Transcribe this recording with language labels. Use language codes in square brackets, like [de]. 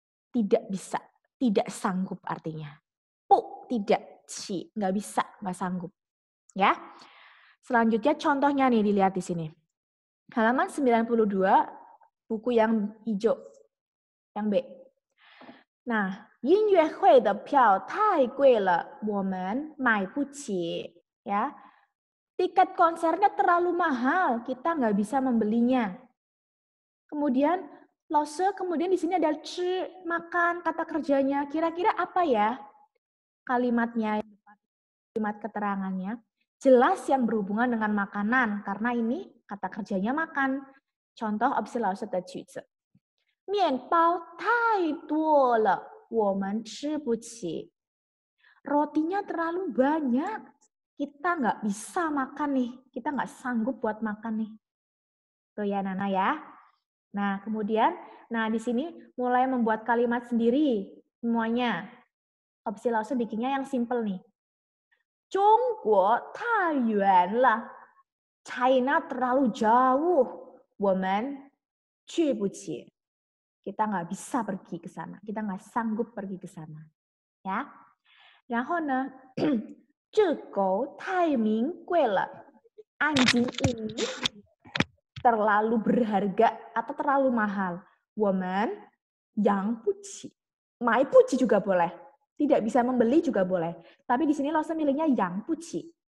[id] Tidak bisa, tidak sanggup artinya. Pu, tidak. Ci, nggak bisa, nggak sanggup. Ya. Selanjutnya contohnya nih dilihat di sini. Halaman 92, buku yang hijau, yang B. [zh] Nah, 音乐会的票太贵了，我们买不起. [id] Ya. Tiket konsernya terlalu mahal, kita nggak bisa membelinya. Kemudian lose, kemudian di sini ada ci, makan, kata kerjanya. Kira-kira apa ya kalimatnya, kalimat keterangannya? Jelas yang berhubungan dengan makanan, karena ini kata kerjanya makan. Contoh opsi lause de句子. [zh] 面包太多了，我们吃不起. [id] Rotinya terlalu banyak, kita nggak bisa makan nih, kita nggak sanggup buat makan nih. Tuh ya Nana ya. Nah, kemudian, di sini mulai membuat kalimat sendiri semuanya. Opsi lause bikinnya yang simple nih. [zh] 中国太远了, [id] China terlalu jauh, [zh] 我们去不起. [id] Kita nggak bisa pergi ke sana, kita nggak sanggup pergi ke sana. Ya. [zh] 然后呢, 这狗太名贵了, [id] anjing ini terlalu berharga atau terlalu mahal. [zh] 我们养不起. 买不起 [id] juga boleh. Tidak bisa membeli juga boleh. Tapi di sini lause milihnya [zh] 养不起.